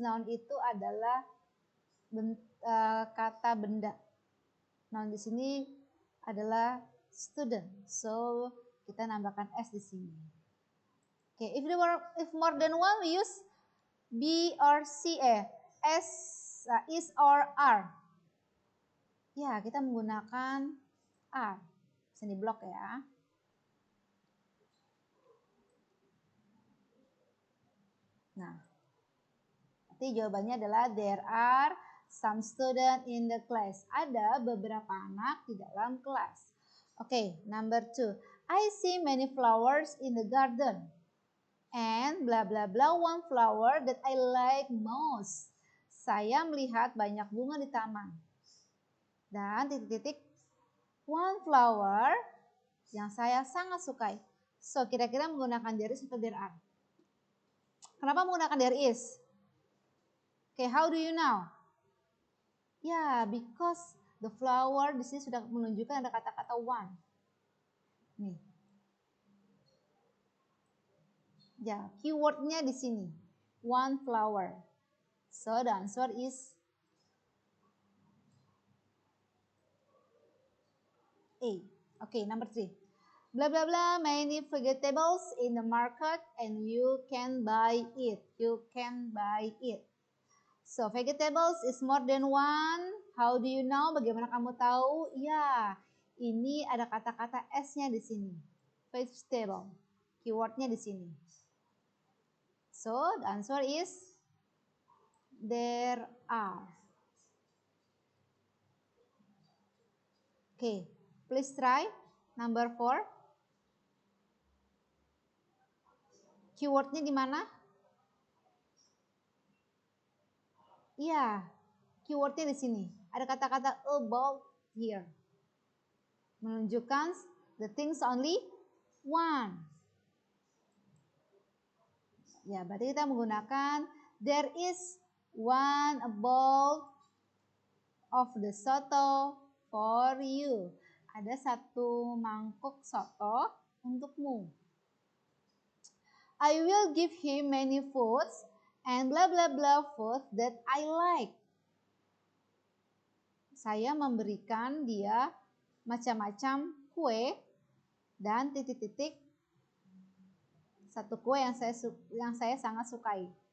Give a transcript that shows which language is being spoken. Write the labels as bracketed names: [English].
[Indonesian] Noun itu adalah kata benda. Noun di sini adalah student. So, kita nambahkan s di sini. [English] Oke, if more than one, we use be or c, s, is or are. [Indonesian] Ya, kita menggunakan are. Sini blok ya. Nah, nanti jawabannya adalah [English] there are some student in the class. [Indonesian] Ada beberapa anak di dalam kelas. [English] Oke, number 2. I see many flowers in the garden. And blah blah blah, one flower that I like most. [Indonesian] Saya melihat banyak bunga di taman. Dan titik-titik one flower yang saya sangat sukai. So, kira-kira menggunakan there is atau there are? Kenapa menggunakan there is? [English] Okay, how do you know? [Indonesian] Ya, [English] because the flower [Indonesian] di sini sudah menunjukkan ada kata-kata one. Nih. Ya, keywordnya di sini. [English] One flower. So, the answer is A. Okay, number 3. Blah blah blah, many vegetables in the market and you can buy it. You can buy it. So, vegetables is more than one. How do you know? [Indonesian] Bagaimana kamu tahu? Ya, ini ada kata-kata S-nya di sini. Vegetable. Keywordnya di sini. [English] So, the answer is there are. Okay, please try. Number 4. [Indonesian] Keywordnya di mana? Iya, keywordnya di sini. Ada kata-kata [English] about here. Menunjukkan the things only one. [Indonesian] Ya, berarti kita menggunakan [English] there is one bowl of the soto for you. [Indonesian] Ada satu mangkuk soto untukmu. [English] I will give him many foods and blah blah blah food that I like. [Indonesian] Saya memberikan dia macam-macam kue dan titik-titik satu kue yang saya sangat sukai.